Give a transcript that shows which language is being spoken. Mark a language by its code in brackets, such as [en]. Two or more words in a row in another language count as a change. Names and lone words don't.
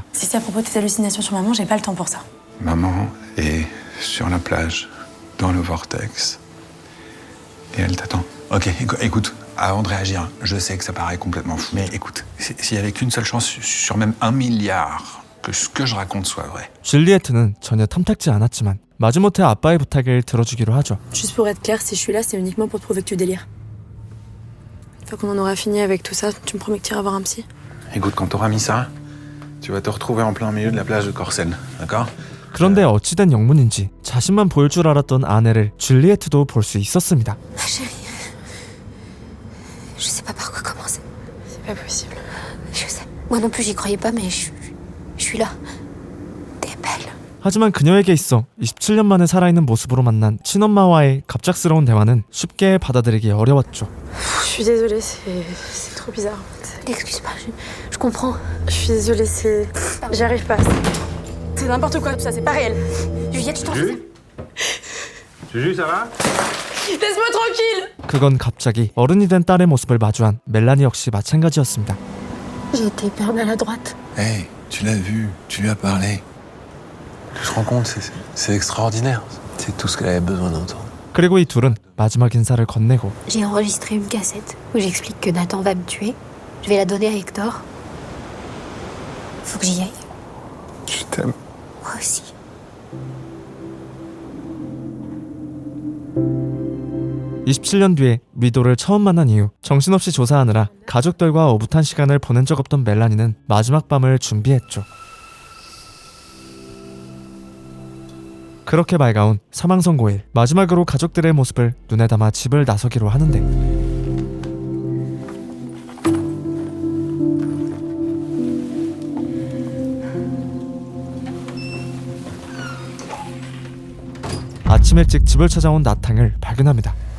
[fr] Si c'est à propos de tes hallucinations sur maman, j'ai pas le temps pour ça. Maman est sur la plage, dans le vortex. Et elle t'attend. Ok, écoute, avant de réagir, je sais que ça paraît complètement fou, mais écoute, s'il y avait qu'une seule chance sur même 1 milliard que ce que je raconte soit vrai. [ko] 줄리에트는 전혀 탐탁지 않았지만 마지못해 아빠의 부탁을 들어주기로 하죠. [fr] Juste pour être clair, si je suis là, c'est uniquement pour prouver que tu délires. Une fois qu'on en aura fini avec tout ça, tu me promets que tu iras voir un psy? Écoute, quand t'auras mis ça, tu vas te retrouver en plein milieu de la plage de Corsen, d'accord? [ko] 그런데 어찌된 영문인지 자신만 보일 줄 알았던 아내를 줄리에트도 볼 수 있었습니다. [fr] Chérie, je sais pas par quoi commencer. C'est pas possible. Je sais. Moi non plus, j'y croyais pas, mais je suis là. T'es belle. [ko] 하지만 그녀에게 있어 27년 만에 살아있는 모습으로 만난 친엄마와의 갑작스러운 대화는 쉽게 받아들이기 어려웠죠. [fr] Je suis désolée, c'est trop bizarre en fait. Excuse-moi, je comprends. Je suis désolée, j'y arrive pas. C'est n'importe quoi tout ça, c'est pas réel. Juliette, je t'en prie. Juju, ça va? Laisse-moi tranquille. [ko] 그건 갑자기 어른이 된 딸의 모습을 마주한 멜라니 역시 마찬가지였습니다. [fr] J'ai été hyper maladroite. Hey, tu l'as vu, tu lui as parlé. Tu te rends compte, c'est extraordinaire. C'est tout ce qu'elle avait besoin d'entendre. [ko] 그리고 이 둘은 마지막 인사를 건네고 [fr] J'ai enregistré une cassette où j'explique que Nathan va me tuer. Je vais la donner à Hector. Faut que j'y aille. Je t'aime. Moi aussi. [ko] (27년) 뒤에 미도를 처음 만난 이후 정신없이 조사하느라 가족들과 오붓한 시간을 보낸 적 없던 멜라니는 마지막 밤을 준비했죠. 그렇게 밝아온 사망 선고일, 마지막으로 가족들의 모습을 눈에 담아 집을 나서기로 하는데 아침 일찍 집을 찾아온 나탕을 발견합니다.